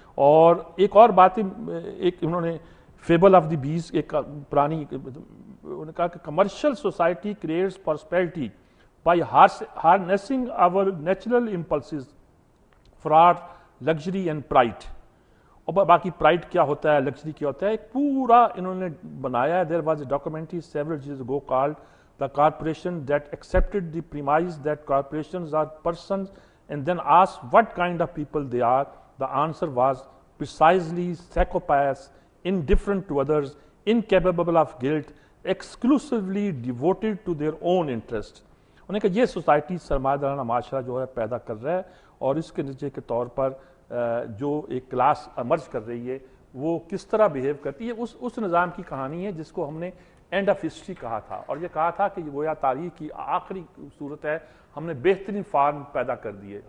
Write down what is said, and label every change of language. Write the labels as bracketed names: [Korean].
[Urdu] اور ایک اور بات، ایک انہوں نے [English] fable of the bees [Urdu] ایک پرانی، انہوں نے کہا کہ [English] Commercial society creates prosperity by harnessing our natural impulses, fraud, luxury and pride. [Urdu] اور باقی پرائڈ کیا ہوتا ہے، لگژری کیا ہوتا ہے، ایک پورا انہوں نے بنایا ہے. [English] There was a documentary several years ago called The Corporation That Accepted the Premise That Corporations Are Persons and Then Asked What Kind of People They Are. The answer was precisely psychopaths, indifferent to others, incapable of guilt, exclusively devoted to their own interest. [Urdu] انہوں نے کہا یہ society سرمایہ دارانہ معاشرہ جو ہے پیدا کر رہا ہے اور اس کے نتیجے کے طور پر جو ایک کلاس امرج کر رہی ہے وہ کس طرح بیہیو کرتی ہے. اس نظام کی کہانی ہے جس کو ہم نے اینڈ آف ہسٹری کہا تھا، اور یہ کہا تھا کہ یہ گویا تاریخ کی آخری صورت ہے، ہم نے بہترین فارم پیدا کر دیے.